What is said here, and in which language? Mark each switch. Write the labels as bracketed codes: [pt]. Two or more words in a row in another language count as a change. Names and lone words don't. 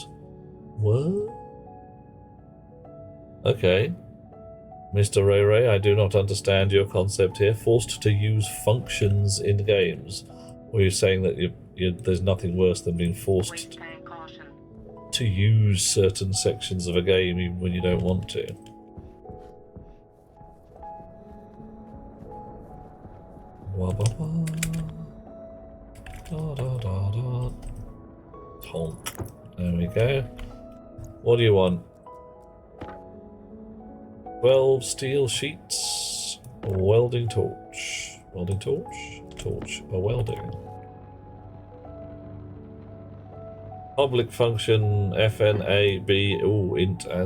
[en] What? Okay. Mr. Ray Ray, I do not understand your concept here. Forced to use functions in games. Or you're saying that there's nothing worse than being forced to use certain sections of a game even when you don't want to. Wah, bah, bah. Da, da, da, da. Honk. There we go. What do you want? 12 steel sheets. A welding torch. Welding torch? Torch. A welding. Public function FNAB. Ooh, int as.